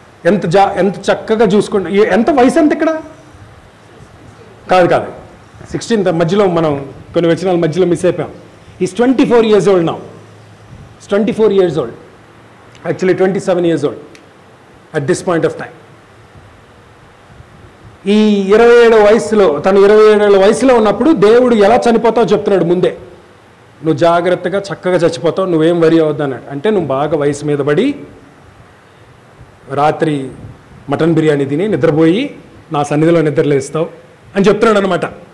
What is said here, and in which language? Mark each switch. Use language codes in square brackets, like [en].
[te] ఎంత చక్కగా చూసుకోండి. ఎంత వయసు ఎంత ఇక్కడ? కాదు 16 మధ్యలో మనం కొన్ని వచనాల మధ్యలో మిస్ అయిపోయాం. [en] Is 24 years old now. 24 years old, actually 27 years old at this point of time. [te] ఈ 27 వయసులో, తను 27 వయసులో ఉన్నప్పుడు దేవుడు ఎలా చనిపోతావో చెప్తున్నాడు ముందే. నువ్వు జాగ్రత్తగా చక్కగా చచ్చిపోతావు, నువ్వేం వరి అవద్దు అన్నాడు. అంటే నువ్వు బాగా వయసు మీద పడి రాత్రి మటన్ బిర్యానీ తిని నిద్రపోయి నా సన్నిధిలో నిద్రలేస్తావు అని చెప్తున్నాడు అనమాట.